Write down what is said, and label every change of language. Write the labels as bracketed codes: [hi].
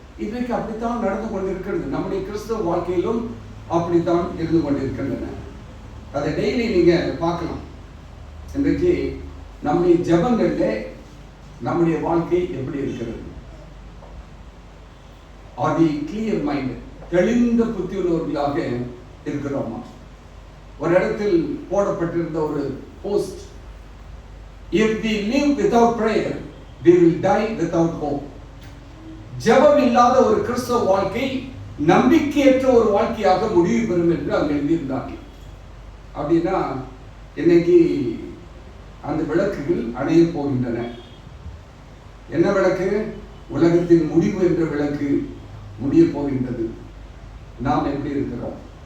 [ta] இன்றைக்கு அப்படித்தான் நடந்து கொண்டிருக்கிறது. நம்முடைய கிறிஸ்தவ வாழ்க்கையிலும் அப்படித்தான் இருந்து கொண்டிருக்கின்றன. அதை டெய்லி நீங்க பார்க்கலாம். இன்றைக்கு நம்முடைய ஜெபங்கள்ல நம்முடைய வாழ்க்கை எப்படி இருக்கிறது? [en] Are we clear mind? [ta] தெளிந்த புத்தி உள்ளவர்களாக இருக்கிறோமா? ஒரு இடத்தில் போடப்பட்டிருந்த ஒரு post, [en] if we live without prayer we will die without hope. [ta] ஜெபம் இல்லாத ஒரு கிறிஸ்தவ வாழ்க்கை நம்பிக்கையற்ற ஒரு வாழ்க்கையாக முடிவு பெறும் என்று அங்க எழுதியிருந்தார்கள். அப்படின்னா இன்னைக்கு அந்த விளக்குகள் அணைய போகின்றன. என்ன விளக்கு? உலகத்தின் முடிவு என்ற விளக்கு முடிய போகின்றது. நாம் எப்படி இருக்கிறோம்?